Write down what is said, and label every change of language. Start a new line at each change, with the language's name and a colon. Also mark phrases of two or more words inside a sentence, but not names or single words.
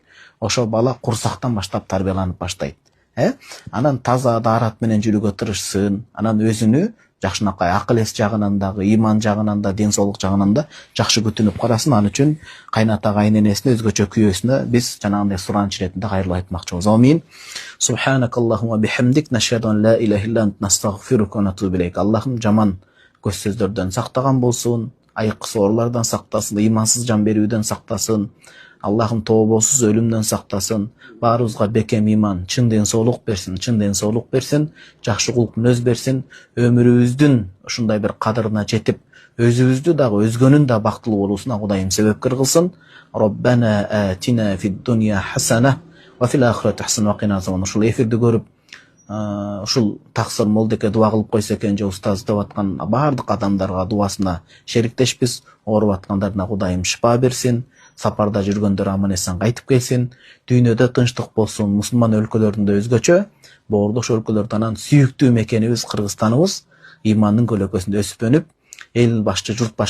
Kyrgyz: Ошо бала курсактан баштап тарбияланып баштайт. Анан таза даарат менен жүрүүгө тырышсын, анан өзүнү жакшынакай акыл эс жагынан дагы, иман жагынан да, ден соолук жагынан да жакшы күтүнүп карасын. Ал үчүн кайната кайненесине, өзгөчө күйөөсүнө биз жанагындай сураныч иретинде кайрылып айтмакчыбыз. Амин.
Arabic: سبحانك اللهم بحمدك، نشهد أن لا إله إلا أنت، نستغفرك ونتوب إليك.
Kyrgyz: Аллахым жаман көз сөздөрдөн сактаган болсун, айыксыз оорулардан сактасын, имансыз жан берүүдөн сактасын. Аллахым тообосуз өлүмдөн сактасын. Баарыбызга бекем иман, чын ден соолук берсин, жакшы кулк мүнөз берсин. Өмүрүбүздүн ушундай бир кадырына жетип, өзүбүздү дагы өзгөнүн да бактылуу болуусуна Кудайым себепкер кылсын.
Arabic: ربنا آتنا في الدنيا حسنة وفي الآخرة حسنة وقنا عذاب.
Kyrgyz: Ушул эфирди көрүп, ушул таксыр молдеке дуа кылып койсо экен, же устаз деп аткан баардык адамдарга дуасына шериктешпиз. Ооруп аткандарына Кудайым шифа берсин. Сапарда жүргөндөр аман эсен кайтып келсин. Дүйнөдө тынчтык болсун. Мусулман өлкөлөрүндө өзгөчө, боордош өлкөлөрдө анан сүйүктүү мекенибиз Кыргызстаныбыз имандын көлөкөсүндө өсүп өнүп, эл башчы, журт башчы